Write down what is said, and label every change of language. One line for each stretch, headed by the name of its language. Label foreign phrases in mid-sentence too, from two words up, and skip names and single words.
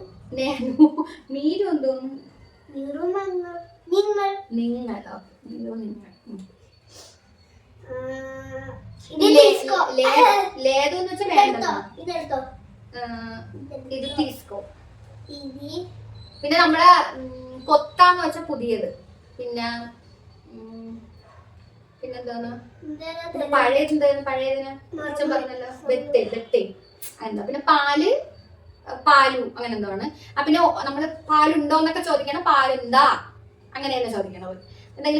Telugu: నేను మీరు എന്തോന്നു మీరు നിങ്ങൾ
Malayalam: നിങ്ങളോ നീയോ നിങ്ങൾ
Telugu: ഇത് తీసుకో
Malayalam: లేదని വെച്ചാൽ വേണ്ട ഇതെടുത്തോ ഇത് തീസ്കോ ഇത് പിന്നെ നമ്മളെ കൊത്താന്ന് വെച്ചാൽ പുതിയത് പിന്നെ പിന്നെന്താണ് പഴയതിന് അച്ഛൻ പറഞ്ഞല്ലോ വെത്തേ എന്താ പിന്നെ പാലു അങ്ങനെ എന്താണ് പിന്നെ നമ്മള് പാലുണ്ടോന്നൊക്കെ ചോദിക്കണം പാലുണ്ടാ അങ്ങനെയല്ല ചോദിക്കണത് എന്തെങ്കിലും